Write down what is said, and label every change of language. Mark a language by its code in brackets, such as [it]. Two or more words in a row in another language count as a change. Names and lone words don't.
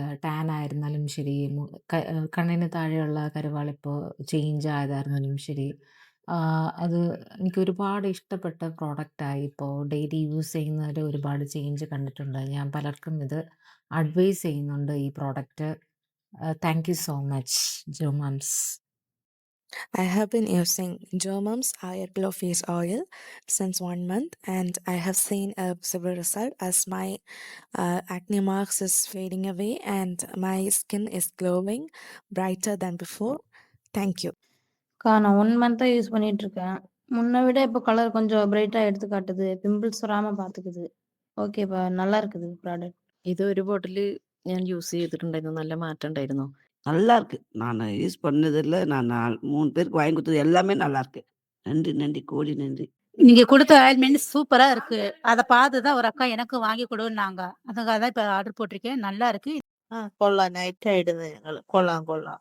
[ml] ടാൻ ആയിരുന്നാലും ശരി, കണ്ണിന് താഴെയുള്ള കരുവാളിപ്പ് ചേഞ്ച് ആയതായിരുന്നാലും ശരി. അത് എനിക്ക് ഒരുപാട് ഇഷ്ടപ്പെട്ട പ്രോഡക്റ്റായി. ഇപ്പോൾ ഡെയിലി യൂസ് ചെയ്യുന്നതില് ഒരുപാട് ചേഞ്ച് കണ്ടിട്ടുണ്ട്. ഞാൻ പലർക്കും ഇത് അഡ്വൈസ് ചെയ്യുന്നുണ്ട് ഈ പ്രോഡക്റ്റ്. [en] thank you so much ജോമംസ്. I have been using Germum's Hair Glow Face Oil since 1 month, and I have seen a visible result as my acne marks is fading away and my skin is glowing brighter than before. Thank you. [ta] நான் 1 மந்த்தா யூஸ் பண்ணிட்டுருக்கேன். முன்ன விட இப்ப கலர் கொஞ்சம் பிரைட்டா எடுத்து காட்டுது. பிம்பிள்ஸ் வராம பாத்துக்குது. ஓகேப்பா. நல்லா இருக்குது ப்ராடக்ட். [ml] ഇത് ഒരു ബോട്ടില് ഞാൻ യൂസ് ചെയ്തിട്ടുണ്ടായിരുന്നു. നല്ല മാറ്റം ഉണ്ടായിരുന്നു. [ta] நல்லா இருக்கு. நானு யூஸ் பண்ணதில்ல. நான் 3 பேருக்கு வாங்கி குடுத்தது எல்லாமே நல்லாருக்கு. நன்றி, நன்றி. கோடி நன்றி. நீங்க குடுத்த ஆயில்மெண்ட் சூப்பரா இருக்கு. அத பார்த்து தான் ஒரு அக்கா எனக்கும் வாங்கி குடுன்னாங்க. அதுக்காக தான் இப்ப ஆர்டர் போட்டிருக்கேன். நல்லா இருக்கு. கொள்ளலாம். நைட் ஆயிடுது எங்களுக்கு. கொள்ளலாம்.